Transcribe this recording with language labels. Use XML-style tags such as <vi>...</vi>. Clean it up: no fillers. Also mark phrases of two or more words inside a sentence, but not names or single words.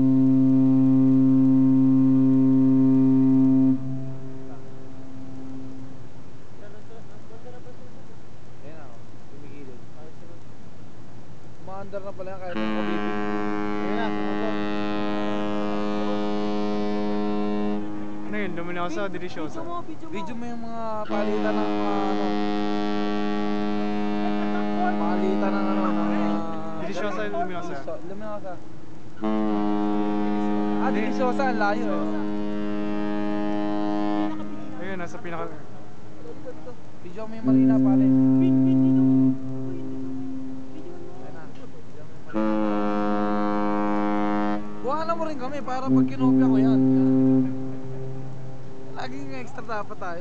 <tl>Ayan ako, tumigilid. Umaandar na pala yan kahit ang mabibig. Ayun na, sumabot. Ano yun? Luminosa o Deliciosa? Video mo yung mga palitan ng ano. Palitan ng ano ng Deliciosa o Luminosa? Luminosa. Deliciosa, ang layo eh. Ayun, nasa pinaka... Video mo yung Marina pare. Ayan na. Video mo yung Marina. Buhanan mo rin kami para pag kinopya ko yan. Laging extra dapat tayo.</tl>